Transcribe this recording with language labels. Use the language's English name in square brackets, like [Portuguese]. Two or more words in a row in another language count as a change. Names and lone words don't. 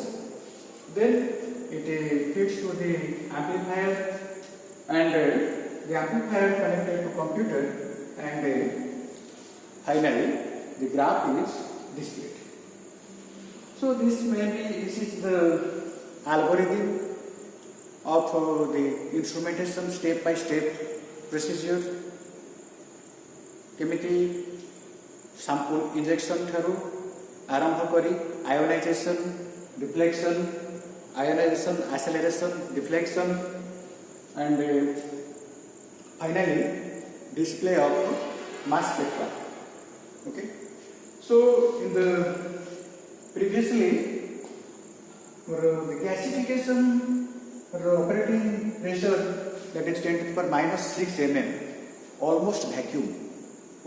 [English] Then it feeds to the amplifier, and the amplifier connected to computer, and finally the graph is displayed. So this is the algorithm of the instrumentation step by step procedure. केमिति sample injection [Odia] ଠାରୁ ଆରମ୍ଭ କରି [English] ionization, deflection, ionization, acceleration, deflection, and finally display of mass spectra. Okay. So in the previously for the gasification for operating pressure, that is 10 to the power minus 6 mm, almost vacuum.